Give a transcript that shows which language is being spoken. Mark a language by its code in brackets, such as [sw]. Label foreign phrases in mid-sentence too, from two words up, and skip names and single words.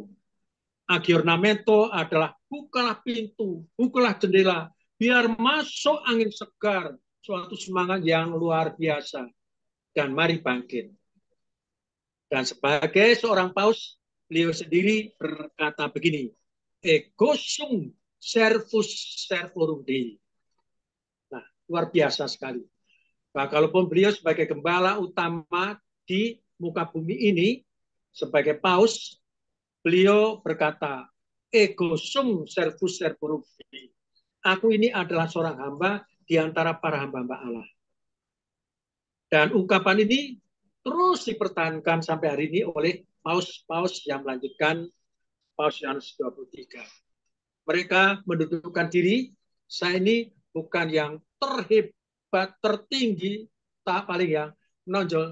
[id] Aggiornamento adalah bukalah pintu, bukalah jendela, biar masuk angin segar, suatu semangat yang luar biasa. Dan mari bangkit. Dan sebagai seorang paus, beliau sendiri berkata begini, [la] ego sum servus servorum Dei. [id] Nah, luar biasa sekali. Nah, kalaupun beliau sebagai gembala utama di muka bumi ini, sebagai paus, beliau berkata, [la] ego sum servus servorum Dei. [id] Aku ini adalah seorang hamba di antara para hamba-hamba Allah. Dan ungkapan ini terus dipertahankan sampai hari ini oleh paus-paus yang melanjutkan Paus Yohanes 23. Mereka mendudukkan diri, saya ini bukan yang terhebat, tertinggi, tak paling yang menonjol.